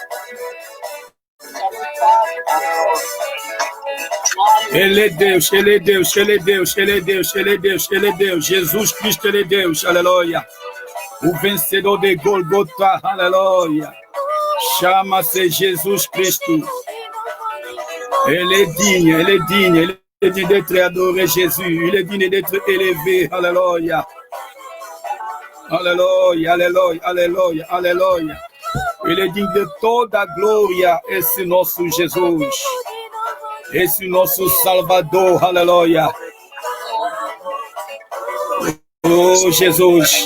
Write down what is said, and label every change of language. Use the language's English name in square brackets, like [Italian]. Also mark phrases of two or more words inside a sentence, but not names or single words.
[Portuguese] Ele é Deus, Ele é Deus, Ele é Deus, Ele é Deus, Ele é Deus, Ele é Deus. Jesus Cristo, Ele é Deus. Aleluia. O vencedor de Golgota. Aleluia. Chama-se Jesus Cristo. Ele é [French] digne, [Portuguese] Ele é [French] digne, [Portuguese] Ele é [French] digne d'être adoré, Jésus. Il est digne d'être élevé. [Portuguese] Aleluia. Aleluia, aleluia, aleluia, aleluia. Ele é digno de toda a glória, esse nosso Jesus. Esse nosso Salvador, aleluia. Oh, Jesus.